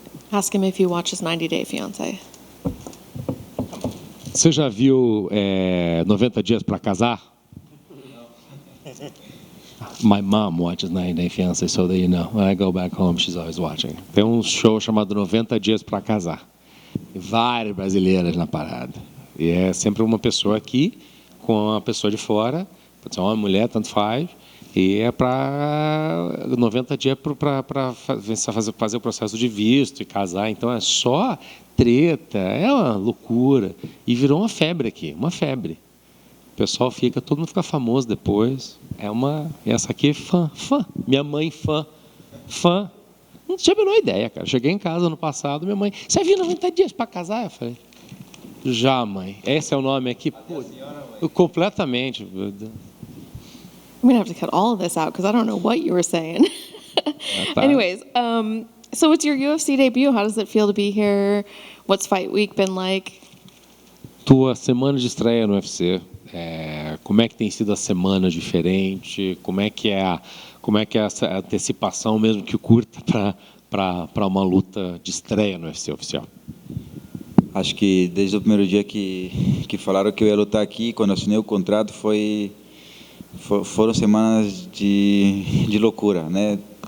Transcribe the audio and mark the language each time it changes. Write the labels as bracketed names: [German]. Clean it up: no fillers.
[English] Ask him if he watches 90 Day Fiancé. [Portuguese] Você já viu 90 Dias para Casar? [English] My mom watches 90 Day Fiancé, so that you know. When I go back home, she's always watching. [Portuguese] Tem um show chamado 90 Dias para Casar. E várias brasileiras na parada. E é sempre uma pessoa aqui com uma pessoa de fora. Pode ser uma mulher, tanto faz. E é para 90 dias para fazer o processo de visto e casar. Então é só treta, é uma loucura. E virou uma febre aqui, uma febre. O pessoal fica, todo mundo fica famoso depois. Essa aqui é fã. Minha mãe fã. Não tinha a menor ideia, cara. Cheguei em casa no passado, minha mãe, você viu 90 dias para casar? Eu falei, já, mãe. Esse é o nome aqui? Pô, completamente. [English] I'm going to have to cut all of this out because I don't know what you were saying. Anyways, so it's your UFC debut. How does it feel to be here? What's fight week been like? [Portuguese] Tua semana de estreia no UFC. Como é que tem sido a semana diferente? Como é que é essa antecipação, mesmo que curta, para uma luta de estreia no UFC oficial? Acho que desde o primeiro dia que falaram que eu ia lutar aqui, quando assinei o contrato, foram semanas de loucura, né?